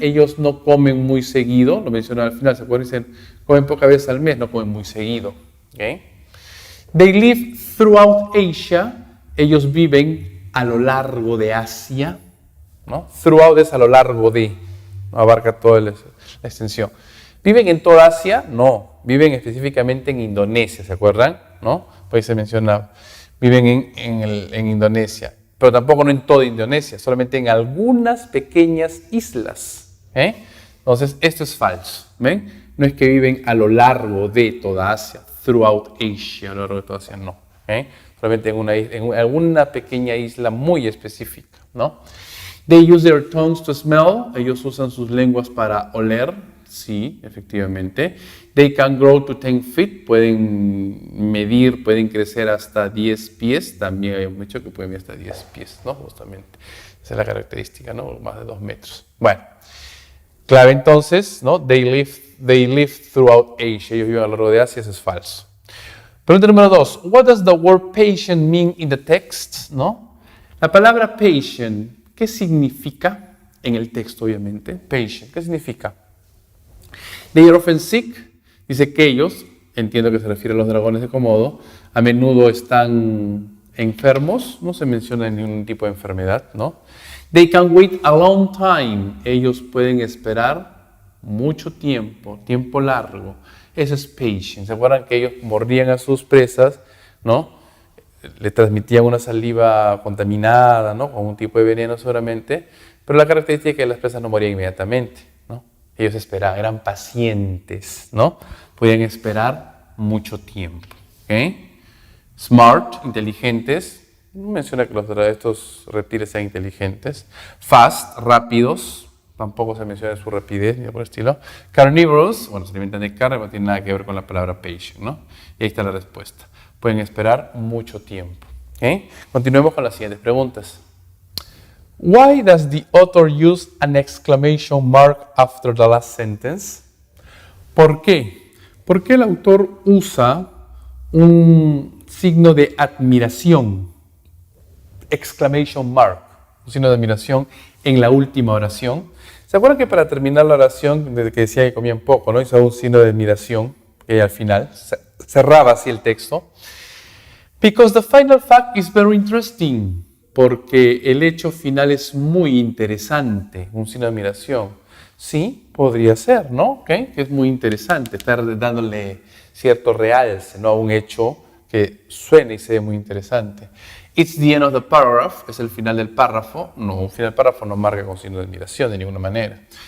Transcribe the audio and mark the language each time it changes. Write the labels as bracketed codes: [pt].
[es] Ellos no comen muy seguido. Lo menciona al final, ¿se acuerdan? Dicen, comen pocas veces al mes, no comen muy seguido. ¿Okay? [en] They live throughout Asia. [es] Ellos viven a lo largo de Asia, ¿no? Throughout es a lo largo de, no abarca toda la extensión. ¿Viven en toda Asia? No, viven específicamente en Indonesia, ¿se acuerdan? ¿No? Pues se menciona, viven en Indonesia, pero tampoco no en toda Indonesia, solamente en algunas pequeñas islas. Entonces, esto es falso, ¿ven? No es que viven a lo largo de toda Asia, [en] throughout Asia, [es] a lo largo de toda Asia, no. Solamente en alguna pequeña isla muy específica, ¿no? [en] They use their tongues to smell. [es] Ellos usan sus lenguas para oler. Sí, efectivamente. [en] They can grow to 10 feet. [es] Pueden medir, pueden crecer hasta 10 pies. También hay un hecho que pueden medir hasta 10 pies, ¿no? Justamente. Esa es la característica, ¿no? Más de 2 metros. Bueno. Clave entonces, ¿no? [en] They live throughout Asia. [es] Ellos viven a lo largo de Asia. Eso es falso. Pregunta número 2. [en] What does the word patient mean in the text? [es] ¿No? La palabra patient, ¿qué significa en el texto, obviamente? [en] Patient, ¿qué significa? They are often sick. [es] Dice que ellos, entiendo que se refiere a los dragones de Komodo, a menudo están enfermos. No se menciona ningún tipo de enfermedad, ¿no? [en] They can wait a long time. [es] Ellos pueden esperar mucho tiempo, tiempo largo. Eso es patient. ¿Se acuerdan que ellos mordían a sus presas, ¿no? Le transmitían una saliva contaminada, ¿no? Con un tipo de veneno seguramente, pero la característica es que las presas no morían inmediatamente, ¿no? Ellos esperaban, eran pacientes, ¿no? Podían esperar mucho tiempo, ¿ok? Smart, inteligentes. No menciona que estos reptiles sean inteligentes. Fast, rápidos. Tampoco se menciona su rapidez ni por el estilo. Carnívoros, bueno, se alimentan de carne, no tiene nada que ver con la palabra patient, ¿no? Y ahí está la respuesta. Pueden esperar mucho tiempo. ¿Okay? Continuemos con las siguientes preguntas. [en] Why does the author use an exclamation mark after the last sentence? [es] ¿Por qué? ¿Por qué el autor usa un signo de admiración? Exclamation mark, un signo de admiración en la última oración. ¿Se acuerdan que para terminar la oración, desde que decía que comían poco, ¿no? Hizo un signo de admiración al final, cerraba así el texto. [en] Because the final fact is very interesting. [es] Porque el hecho final es muy interesante, un signo de admiración. Sí, podría ser, ¿no? ¿Okay? Que es muy interesante, estar dándole cierto realce, ¿no? A un hecho que suena y se ve muy interesante. [en] It's the end of the paragraph, [es] es el final del párrafo. No, un final del párrafo no marca con signo de admiración de ninguna manera.